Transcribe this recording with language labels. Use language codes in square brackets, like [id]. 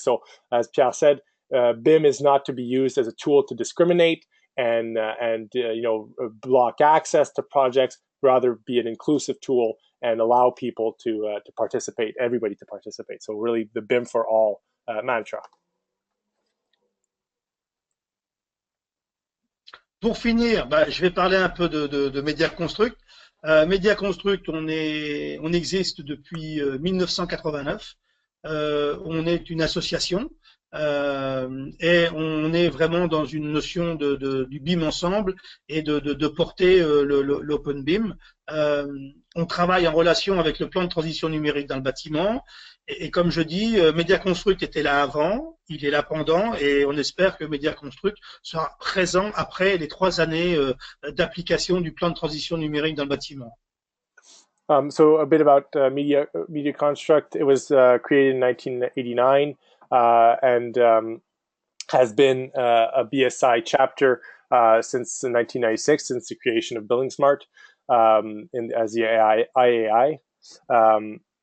[en] So as Pierre said, BIM is not to be used as a tool to discriminate and block access to projects, rather be an inclusive tool and allow people to participate, everybody to participate. So really the BIM for all mantra. [fr] Pour finir, je vais parler un peu de Medi Construct. Medi Construct, on existe depuis 1989. On est une association et on est vraiment dans une notion du BIM ensemble et de porter l'open BIM. On travaille en relation avec le plan de transition numérique dans le bâtiment. Et comme je dis, Medi Construct était là avant, il est là pendant, et on espère que Medi Construct sera présent après les 3 années d'application du plan de transition numérique dans le bâtiment. [en] So a bit about Medi Construct. It was created in 1989 and has been a bSC chapter since 1996, since the creation of Building Smart as the IAI.